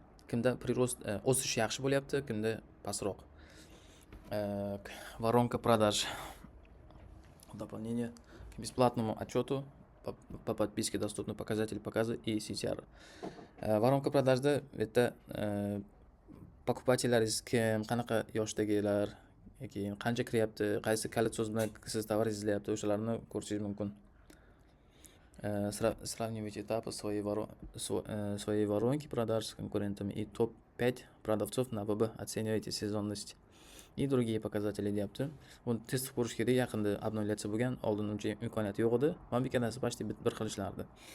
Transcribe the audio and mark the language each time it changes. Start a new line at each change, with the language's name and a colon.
Uzbek: Kimda прирост, o'sish yaxshi bo'lyapti, kimda pastroq.
Russian: Воронка продаж. Дополнение к бесплатному отчету по подписке доступны показатели показа и CTR.
Uzbek: Воронка продажda bu yerda покупательlaringiz kim, qanaqa yoshdagilar yoki qancha kiryapti, qaysi kalit so'z bilan siz tovar izlayapti, o'shalarni ko'rishingiz mumkin.
Russian: Сравнивайте этапы своей воронки продаж с конкурентами и топ-5 продавцов на ВБ. Оценивайте сезонность и другие показатели deyapti.
Uzbek: Uni test qilib ko'rish kerak. Yaqinda обновляться bo'lgan, oldin uncha imkoniyati yo'q edi. Mana bu ikkalasi почти bir xil ishlardi.